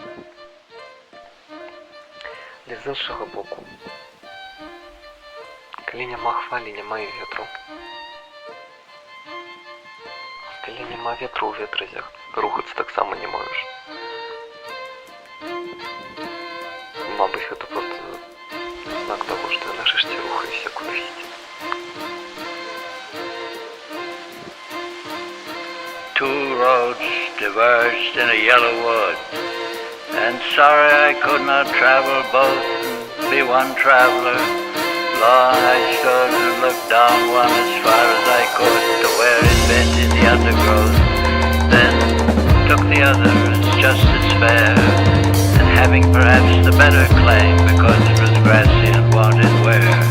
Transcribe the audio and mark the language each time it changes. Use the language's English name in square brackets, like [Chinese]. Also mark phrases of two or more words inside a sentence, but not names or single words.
[Belarusian] Але з іншага боку, калі няма хвалі, няма і ветру. Калі няма ветру ў ветразях, рухацца таксама не можаш. Мабыць, гэта проста знак таго, што я нарэшце рухаюся кудысьці. [English] Two roads diverged in a yellow wood, and sorry I could not travel both and be one traveler. Long I stood and looked down one as far as I could to where it bent in the undergrowth, then took the other as just as fair, and having perhaps the better claim because it was grassy and wanted wear.